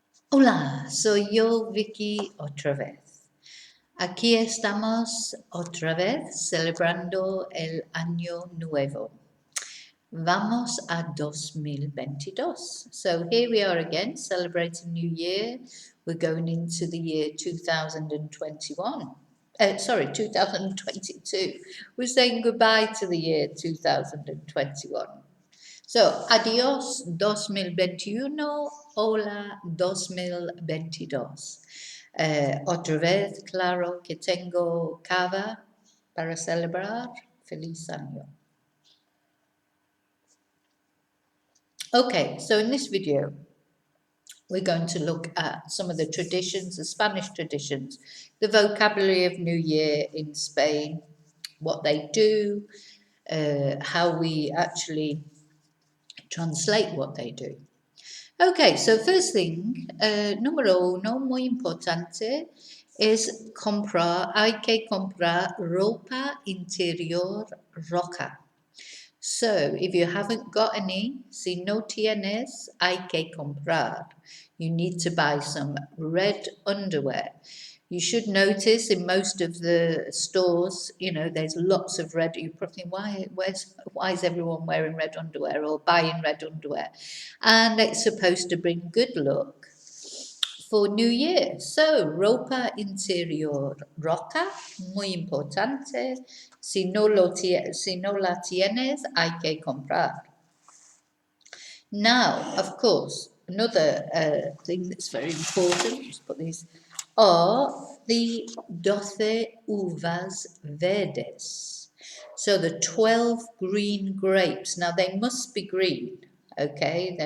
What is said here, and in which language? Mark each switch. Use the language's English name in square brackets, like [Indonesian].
[Spanish] Hola, soy yo, Vicky, otra vez. Aquí estamos otra vez celebrando el año nuevo. Vamos a 2022. [English] So here we are again, celebrating New Year. We're going into the year 2021. 2022. We're saying goodbye to the year 2021. [Spanish] So, adiós 2021, hola 2022. Otra vez, claro que tengo cava para celebrar. Feliz año. [English] Okay, so in this video, we're going to look at some of the traditions, the Spanish traditions, the vocabulary of New Year in Spain, what they do, how we actually translate what they do. Okay, so first thing, [Spanish] número uno, muy importante, es comprar, hay que comprar ropa interior roja. [English] So, if you haven't got any, [Spanish] si no tienes, hay que comprar. [English] You need to buy some red underwear. You should notice in most of the stores, you know, there's lots of red. You're probably thinking, why is everyone wearing red underwear or buying red underwear? And it's supposed to bring good luck for New Year. [Spanish] So, ropa interior roja, muy importante. Si no la tienes, hay que comprar. [English] Now, of course, another thing that's very important, just put these, are the 12 [Spanish] uvas verdes. [English] So the 12 green grapes. Now, they must be green, okay?